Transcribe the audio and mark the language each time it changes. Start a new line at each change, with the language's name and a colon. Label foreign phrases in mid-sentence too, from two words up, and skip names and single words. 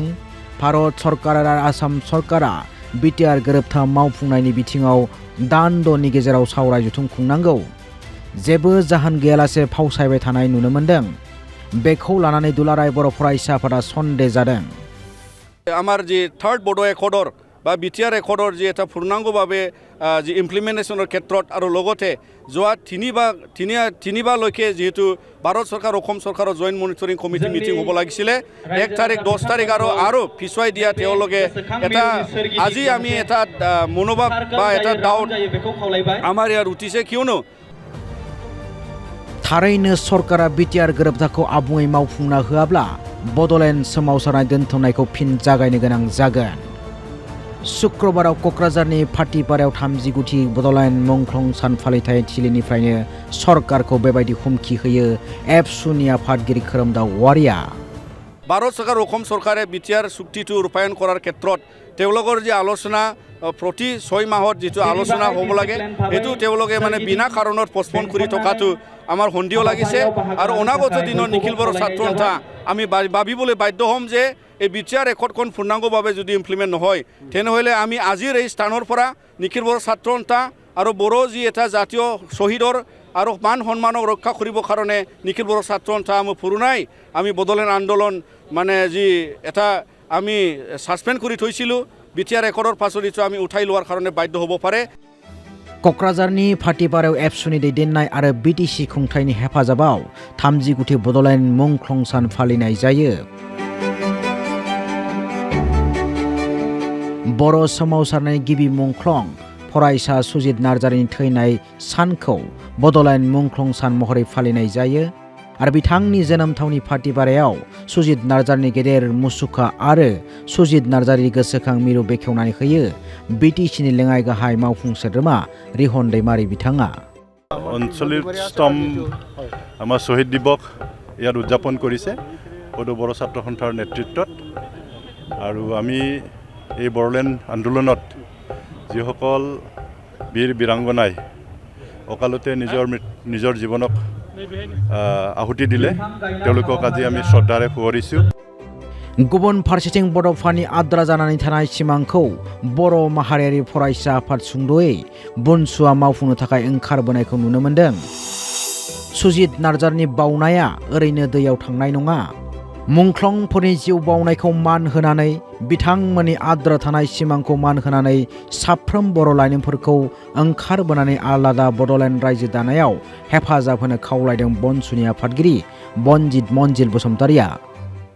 Bodo: भारत सरकार आरो आसाम सरकारा बिटिआर गोरोबथा मावफुंनायनि बिथिङाव दानद'नि गेजेराव सावराय जथुम खुंनांगौ जेबो जाहोन गैयालासे फावसायबाय थानाय नुनो मोन्दों। बेखौ लानानै दुलाराय बर' फरायसा आफादा सन्देह जादों।
Assamese: আমাৰ জী থাৰ্ড বড়' একৰ্ডৰ বা বিটিআৰ একৰ্ডৰ জী এটা পূৰ্ণাংগভাৱে যি ইমপ্লিমেণ্টেশ্যনৰ ক্ষেত্ৰত আৰু লগতে যোৱা তিনিবাৰলৈকে যিহেতু ভাৰত চৰকাৰ অসম চৰকাৰৰ
English: joint monitoring committee meeting
Assamese: হ'ব লাগিছিলে 1 তাৰিখ 10 তাৰিখ আৰু পিছুৱাই দিয়া তেওঁলোকে এটা আজি আমি এটা মনোভাৱ বা এটা ডাউট আমাৰ ইয়াৰ উঠিছে কিয়নো
Bodo: थारैनो सरकारा बिटिआर गोरोबथाखौ आबुङै मावफुंना होआब्ला बड'लेण्ड सोमावसारनाय दोनथ'नायखौ फिन जागायनो गोनां जागोन। शुक्रबाराव क'क्राझारनि फाटिपारायाव 39थि बड'लेण्ड मुंख्लं सान फालिथाय थिलिनिफ्रायनो सरकारखौ बेबायदि हुमखि होयो एबसुनि आफादगिरि खोरोमदाव वारिया।
Assamese: ভাৰত চৰকাৰ অসম চৰকাৰে বিটিআৰ চুক্তিটো ৰূপায়ণ কৰাৰ ক্ষেত্ৰত তেওঁলোকৰ যি আলোচনা প্ৰতি 6 মাহত যিটো আলোচনা হ'ব লাগে সেইটো তেওঁলোকে মানে বিনা কাৰণত পষ্টপন কৰি থকাটো আমাৰ সন্দেহ লাগিছে। আৰু অনাগত দিনৰ নিখিল বড়ো ছাত্ৰ সন্থা আমি ভাবিবলৈ বাধ্য হ'ম যে এই বিটিআৰ একৰ্ডখন পূৰ্ণাংগভাৱে যদি ইমপ্লিমেণ্ট নহয় তেনেহ'লে আমি আজিৰ এই স্থানৰ পৰা নিখিল বড়ো ছাত্ৰ সন্থা আৰু বড়ো যি এটা জাতীয় শ্বহীদৰ আৰু মান সন্মানক ৰক্ষা কৰিবৰ কাৰণে নিখিল বড়ো ছাত্ৰ সন্থা আমি পুৰণাই আমি বড'লেণ্ড আন্দোলন মানে যি এটা আমি ছাছপেণ্ড কৰি থৈছিলোঁ বিটিআৰ একৰ্ডৰ পাছত এইটো আমি উঠাই লোৱাৰ কাৰণে বাধ্য হ'ব পাৰে।
Bodo: क'क्राझारनि फाटिपारायाव एबसुनि दैदेननाय आरो बिटिसि खुंथायनि हेफाजाबाव 39थि बड'लेण्ड मुंख्लं सान फालिनाय जायो। बर' सोमावसारनायनि गिबि मुंख्लं फरायसा सुजित नार्जारीनि थैनाय सानखौ बड'लेण्ड मुंख्लं सान महरै फालिनाय जायो आरो बिथांनि जोनोम थावनि फाटिपारायाव सुजित नार्जारीनि गेदेर मुसुखा आरो सुजित नार्जारीनि गोसोखां मिरु बेखेवनानै होयो बिटिसिनि लेङाइ गाहाय मावफुं सोद्रोमा रिहन दैमारी बिथाङा।
Assamese: अঞ্চলিক স্তম্ভ আমাৰ শ্বহীদ দিৱস ইয়াত উদযাপন কৰিছে বড়ো ছাত্ৰ সন্থাৰ নেতৃত্বত। আৰু আমি এই বড়োলেণ্ড আন্দোলনত যিসকল বীৰ বীৰাংগনাই অকালতে নিজৰ জীৱনক আহুতি দিলে তেওঁলোকক আজি আমি শ্ৰদ্ধাৰে সোঁৱৰিছোঁ।
Bodo: गुबुन फारसेथिं बड'फानि आद्रा जानानै थानाय सिमांखौ बर' माहारियारि फरायसा आफाद सुंद'यै बुनसुआ मावफुंनो थाखाय ओंखारबोनायखौ नुनो मोन्दों। सुजित नार्जारीनि बावनाया ओरैनो दैयाव थांनाय नङा। मुंख्लंफोरनि जिउ बावनायखौ मान होनानै बिथांमोननि आद्रा थानाय सिमांखौ मान होनानै साफ्रोम बर' लाइमोनफोरखौ ओंखारबोनानै आलादा बड'लेण्ड रायजो दानायाव हेफाजाब होनो खावलायदों बनसुनि आफादगिरि बनजित मन्जिल बसुमतारिया।